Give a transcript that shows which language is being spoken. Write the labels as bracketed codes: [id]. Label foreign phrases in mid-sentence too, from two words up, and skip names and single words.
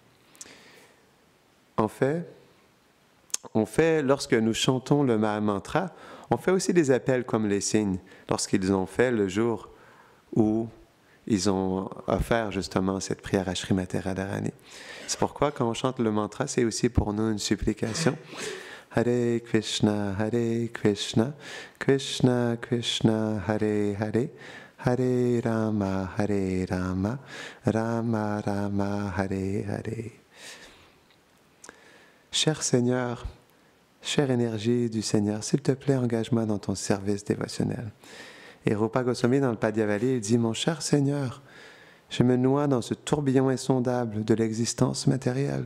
[fr] En fait, lorsque nous chantons le Mahamantra, on fait aussi des appels comme les cygnes, lorsqu'ils ont fait le jour où ils ont offert justement cette prière à Srimati Radharani. C'est pourquoi quand on chante le mantra, c'est aussi pour nous une supplication. [sa] हरे कृष्ण, कृष्ण कृष्ण, हरे हरे, हरे राम, राम राम, हरे हरे. [fr] Cher Seigneur, chère énergie du Seigneur, s'il te plaît, engage-moi dans ton service dévotionnel. Et Rupa Goswami, dans le Padyavali, il dit « Mon cher Seigneur, je me noie dans ce tourbillon insondable de l'existence matérielle.